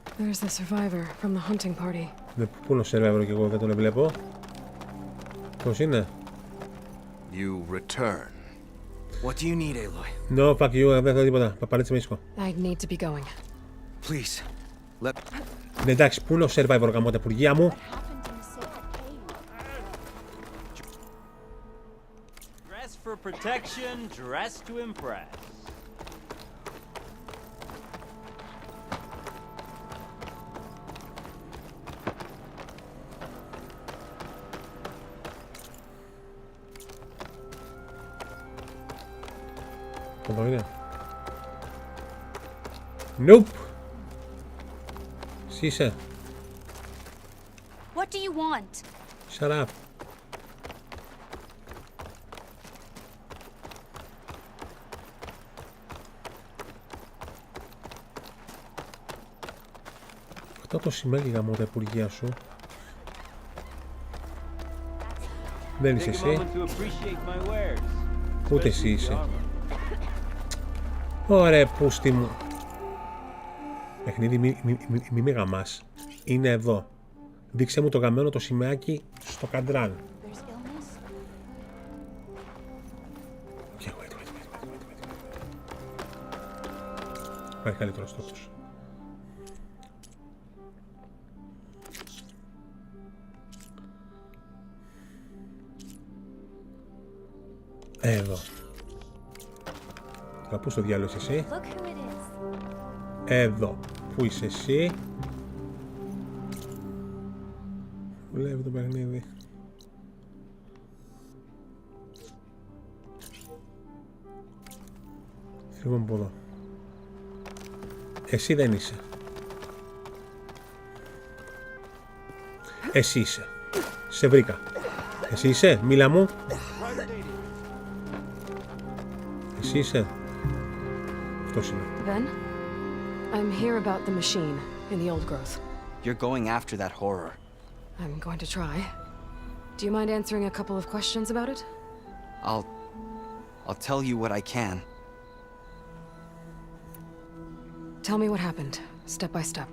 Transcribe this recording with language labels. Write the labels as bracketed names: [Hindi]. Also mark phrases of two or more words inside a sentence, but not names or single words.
[English] There's the survivor from the hunting party. [Greek] Πού είναι ο survivor και εγώ δεν τον βλέπω. Πώς είναι? [English] You return. What do you need, Aloy? No, fuck you, [Greek] δεν θέλω τίποτα. Παπαρίτσε με ίσκο. [English] I'd need to be going. Please, let... [Greek] Ναι, εντάξει, πού είναι ο survivor γαμώ τα υπουργεία μου. [English] Dress for protection, dress to impress. [Greek] Εδώ είναι. Nope. Εσύ είσαι. [English] What do you want? Shut up. [Greek] Αυτό το σημαίνει γαμώ τα υπουργεία σου. Δεν είσαι [English] Take a [Greek] εσύ. [English] moment to appreciate my wares. [Greek] Ούτε εσύ είσαι. Ωραία, πούστη μου. Παιχνίδι, μη με γαμάς. Είναι εδώ. Δείξε μου το γαμμένο το σημαίακι στο καντράν. [English] There's illness? Okay, wait. [Greek] Υπάρχει καλύτερος τρόπος. Εδώ. Τώρα πού στο διάλογο είσαι εσύ? [English] Look who it is. [Greek] Εδώ. Πού είσαι εσύ? Βλέπει το παιχνίδι. Φύγουμε από εδώ. Εσύ δεν είσαι. Εσύ είσαι. Σε βρήκα. Εσύ είσαι, μίλα μου. Εσύ είσαι. Αυτός είναι. [English] Ben? I'm here about the machine in the old growth. You're going after that horror. I'm going to try. Do you mind answering a couple of questions about it? I'll tell you what I can. Tell me what happened, step by step.